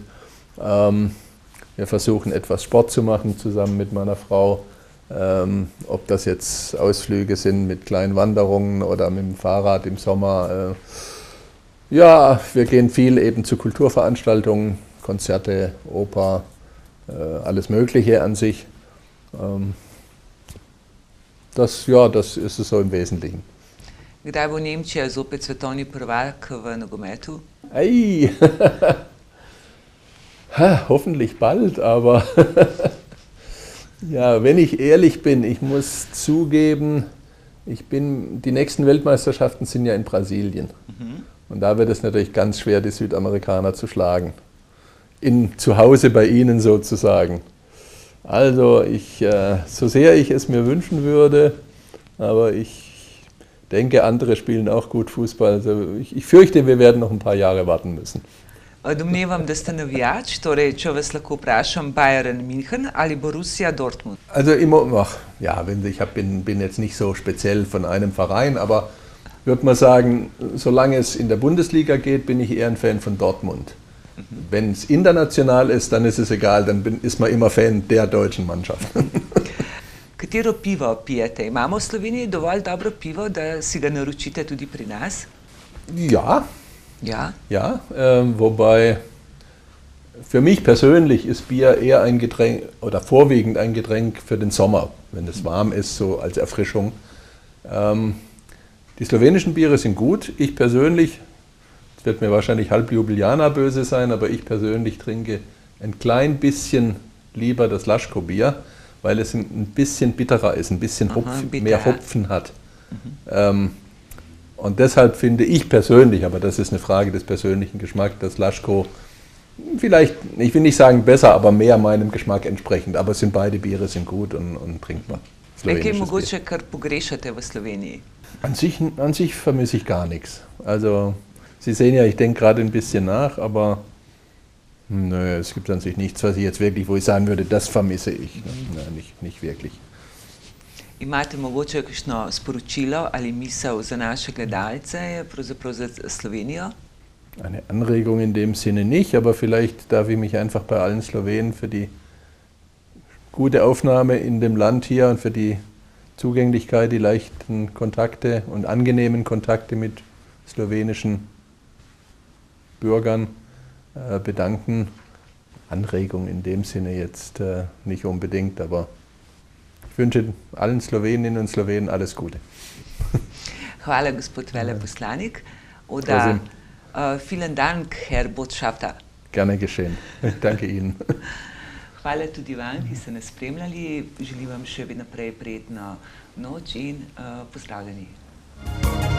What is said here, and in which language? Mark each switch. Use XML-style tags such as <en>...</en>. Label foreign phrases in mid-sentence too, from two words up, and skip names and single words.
<de>Wir versuchen etwas Sport zu machen zusammen mit meiner Frau, ob das jetzt Ausflüge sind mit kleinen Wanderungen oder mit dem Fahrrad im Sommer. Ja, wir gehen viel eben zu Kulturveranstaltungen, Konzerte, Oper, alles Mögliche an sich. Das ist es so im Wesentlichen.</de> <sl>Kdaj bo Nemčija zopet svetovni prvak v nogometu?</sl> <de>Ei. Hoffentlich bald, aber ja, wenn ich ehrlich bin, ich muss zugeben, die nächsten Weltmeisterschaften sind ja in Brasilien. Und da wird es natürlich ganz schwer, die Südamerikaner zu schlagen. Zu Hause bei ihnen sozusagen. Also so sehr ich es mir wünschen würde, aber ich denke, andere spielen auch gut Fußball. Also ich fürchte, wir werden noch ein paar Jahre warten müssen.</de> <sl>Domnevam, da ste navijač, torej, če vas lahko vprašam, Bayern München ali Borussia Dortmund?</sl> <de>Also ja, ich bin jetzt nicht so speziell von einem Verein, aber würde man sagen, solange es in der Bundesliga geht, bin ich eher ein Fan von Dortmund. Wenn es international ist, dann ist es egal, dann ist man immer Fan der deutschen Mannschaft.</de> <sl>Katero pivo pijete? Imamo v Sloveniji dovolj dobro pivo, da si ga naročite tudi pri nas?</sl> <de>Ja. Ja? Ja, wobei für mich persönlich ist Bier eher ein Getränk oder vorwiegend ein Getränk für den Sommer, wenn es warm ist, so als Erfrischung. Die slowenischen Biere sind gut. Ich persönlich, es wird mir wahrscheinlich halb Ljubljana böse sein, aber ich persönlich trinke ein klein bisschen lieber das Laško-Bier, weil es ein bisschen bitterer ist, ein bisschen mehr Hopfen hat. Und deshalb finde ich persönlich, aber das ist eine Frage des persönlichen Geschmacks, dass Laško vielleicht, ich will nicht sagen besser, aber mehr meinem Geschmack entsprechend. Aber beide Biere sind gut und trinkbar.</de> <sl>Kaj mogoče, kar pogrešate v Sloveniji?</sl> <de>An sich vermisse ich gar nichts. Also, Sie sehen ja, ich denke gerade ein bisschen nach, aber nö, es gibt an sich nichts, was ich jetzt wirklich, wo ich sagen würde, das vermisse ich. Nö, nicht wirklich.</de> <sl>Imate mogoče kakšno sporočilo ali misel za naše gledalce, pravzaprav za Slovenijo?</sl> <de>Eine Anregung in dem Sinne nicht, aber vielleicht darf ich mich einfach bei allen Slowenen für die gute Aufnahme in dem Land hier und für die Zugänglichkeit, die leichten Kontakte und angenehmen Kontakte mit slowenischen Bürgern bedanken. Anregung in dem Sinne jetzt nicht unbedingt, aber ich wünsche allen Sloweninnen und Slowenen alles Gute.</de> <sl>Hvala, gospod veleposlanik.</sl> <de>Oder vielen Dank, Herr Botschafter. Gerne geschehen. Danke Ihnen.</de> <sl>Hvala tudi vam, ki ste nas spremljali. Želim vam še naprej prijetno noč in pozdravljeni.</sl>